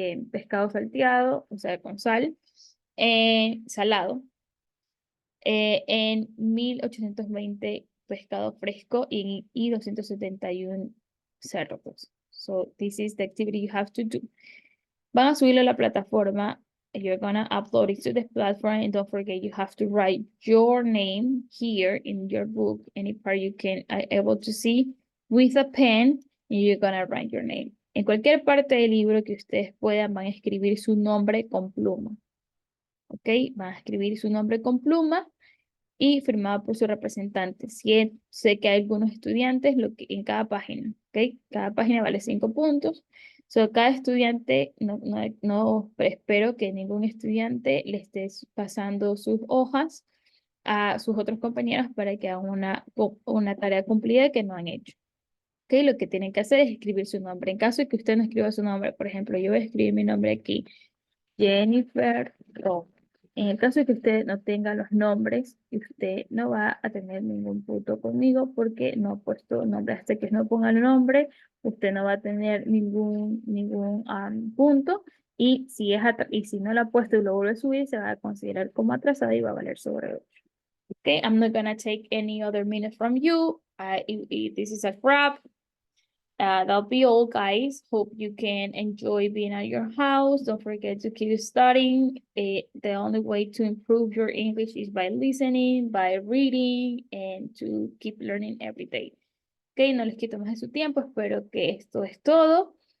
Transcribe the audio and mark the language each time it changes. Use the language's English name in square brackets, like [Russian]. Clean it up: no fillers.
[Spanish] pescado salteado, o sea, con sal, salado, en 1,820 pescado fresco y 271 cerdos. [English] So this is the activity you have to do. [Spanish] Van a subirlo a la plataforma. [English] You're gonna upload it to the platform, and don't forget you have to write your name here in your book, any part you can able to see with a pen, and you're gonna write your name. [Spanish] En cualquier parte del libro que ustedes puedan, van a escribir su nombre con pluma. ¿Ok? Van a escribir su nombre con pluma y firmado por su representante. Sé que hay algunos estudiantes en cada página, ¿ok? Cada página vale 5 puntos. So, cada estudiante, no espero que ningún estudiante le esté pasando sus hojas a sus otros compañeros para que hagan una tarea cumplida que no han hecho. ¿Ok? Lo que tienen que hacer es escribir su nombre. En caso de que usted no escriba su nombre, por ejemplo, yo voy a escribir mi nombre aquí, Jennifer Roth. En el caso de que usted no tenga los nombres, usted no va a tener ningún punto conmigo porque no ha puesto nombre. Hasta que no ponga el nombre, usted no va a tener ningún punto. Y y si no lo ha puesto y lo vuelve a subir, se va a considerar como atrasado y va a valer sobre 8. [English] Okay, I'm not gonna take any other minutes from you. This is a wrap. That'll be all, guys. Hope you can enjoy being at your house. Don't forget to keep studying. The only way to improve your English is by listening, by reading, and to keep learning every day. [Spanish] Ok, no les quito más de su tiempo. Espero que esto es todo.